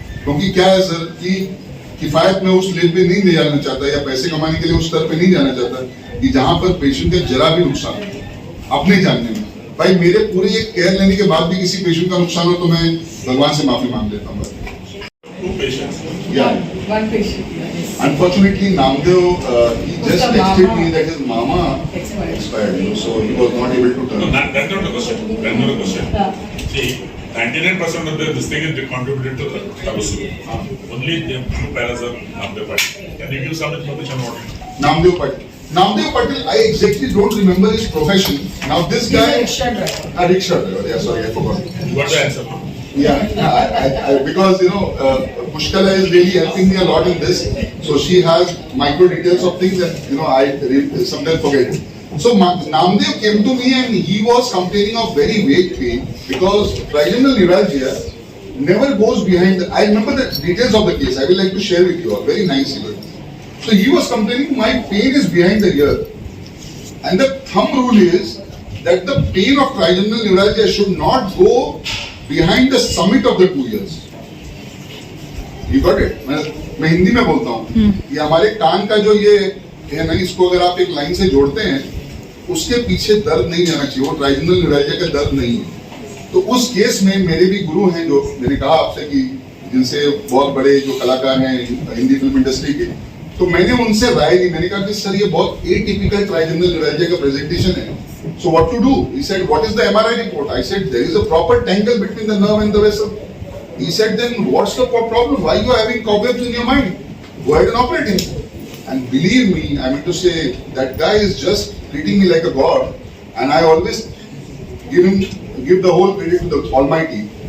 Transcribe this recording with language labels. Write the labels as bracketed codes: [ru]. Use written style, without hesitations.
[hi] क्योंकि क्या है सर कि किफायत में उस लेवल पे नहीं जाना चाहता या पैसे कमाने के लिए उस स्तर पे नहीं जाना चाहता कि जहां पर पेशेंट का जरा भी नुकसान हो अपने जानने में। भाई मेरे पूरे ये केयर लेने के बाद भी किसी पेशेंट का नुकसान हो तो मैं भगवान से माफी मांग लेता हूँ। [en] One patient. Unfortunately, Namdev, he just texted me that his mama expired, so he was not able to No, turn. that's not the question. That's not the question. See, 99% of this thing is contributed to the Tabasu. Only the two paras are Namdev Patil. Can you give some information about it? Namdev Patil. Namdev Patil, I exactly don't remember his profession. Now this guy, rickshaw driver. Yeah, sorry, I forgot. What's the answer? Yeah, because Pushkala is really helping me a lot in this. So she has micro details of things that I sometimes forget. So Namdev came to me and he was complaining of very vague pain because trigeminal neuralgia never goes behind. I remember the details of the case. I will like to share with you all. Very nice even. So he was complaining my pain is behind the ear, and the thumb rule is that the pain of trigeminal neuralgia should not go behind the summit of the 2 ears. You got it? [hi] मैं हिंदी में बोलता हूँ ये हमारे कान का जो ये है ना, इसको अगर आप एक लाइन से जोड़ते हैं उसके पीछे दर्द नहीं जाना चाहिए, वो ट्राइजेमिनल न्यूरैल्जिया का दर्द नहीं है। तो उस केस में मेरे भी गुरु हैं जो मैंने कहा आपसे कि जिनसे बहुत बड़े जो कलाकार हैं हिंदी फिल्म इंडस्ट्री के, तो मैंने उनसे राय ली। मैंने कहा कि सर ये बहुत एटिपिकल ट्राइजेमिनल न्यूरैल्जिया का प्रेजेंटेशन है, [en] so what to do? He said, what is the MRI report? I said, there is a proper tangle between the nerve and the vessel. He said, then what's the problem? Why you are having cobwebs in your mind? Go ahead and operate him. And believe me, I mean to say, that guy is just treating me like a god, and I always give the whole credit to the Almighty.